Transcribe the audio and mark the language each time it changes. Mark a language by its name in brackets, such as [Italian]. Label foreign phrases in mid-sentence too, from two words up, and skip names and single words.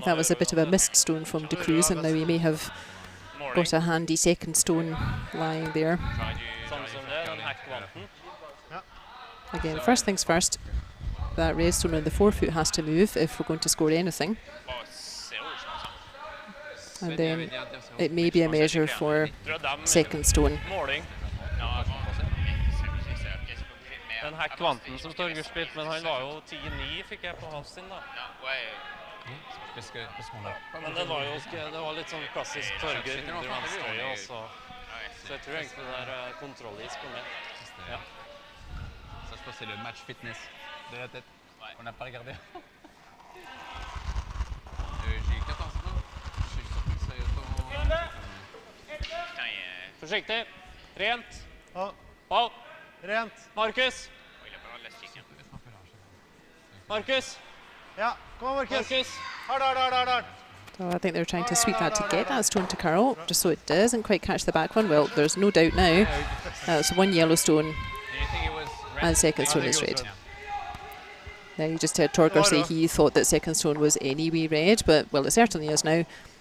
[English] That was a bit of a missed stone from De Cruz, and now we may have got a handy second stone lying there. Again, first things first, that red stone on the forefoot has to move if we're going to score anything. And then it may be a measure for second stone. [Norwegian] Den her kvanten som Torger spilte, men han var jo 10-9 fikk jeg på hans sin da. Men det var jo det var litt sånn klassisk Torger under venstrøye også. Så jeg tror egentlig det er kontrollis på meg. Ja. [French] Ça je pense c'est le match fitness de la tête. On n'a pas regardé. J'ai 14 ans. Je suis sûr que c'est [Norwegian] Forsiktig. Rent. Ja. Ball. Rent. Markus. Markus. Ja, kom Markus. Markus. Hard. [English] So I think they're trying to sweep that to get that stone to curl, just so it doesn't quite catch the back one. Well, there's no doubt now. That's one yellow stone and second stone is red. Now you just heard Torger say he thought that second stone was anyway red, but well, it certainly is now.